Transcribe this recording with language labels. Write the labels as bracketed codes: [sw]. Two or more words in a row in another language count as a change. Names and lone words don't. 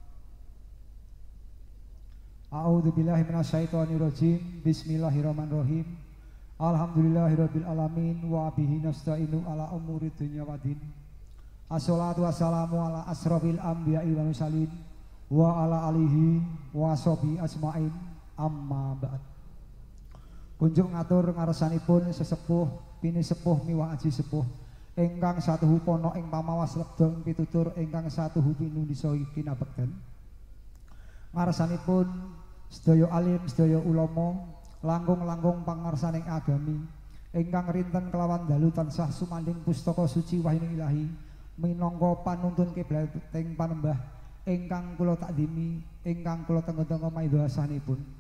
[ar] أعوذ بالله من الشيطان الرجيم. بسم الله الرحمن الرحيم الحمد لله رب العالمين وبه نستعين على أمور الدنيا والدين. الصلاة والسلام على أشرف الأنبياء والمرسلين وعلى آله وصحبه أجمعين. أما بعد. [jv] Kunjung ngatur ngarsanipun sesepuh pinisepuh miwah aji sepuh ingkang satuhu pono ing pamawas lebdong pitutur ingkang satuhu pinundisa kinabekten. Ngarsanipun sedaya alim sedaya ulama langkung-langkung pangarsaning agami ingkang rinten kelawan dalu tansah sumanding pustaka suci wahyuning ilahi minangka panuntun kiblating panembah ingkang kula takdimi ingkang kula tenggo-tenggo maidhasanipun.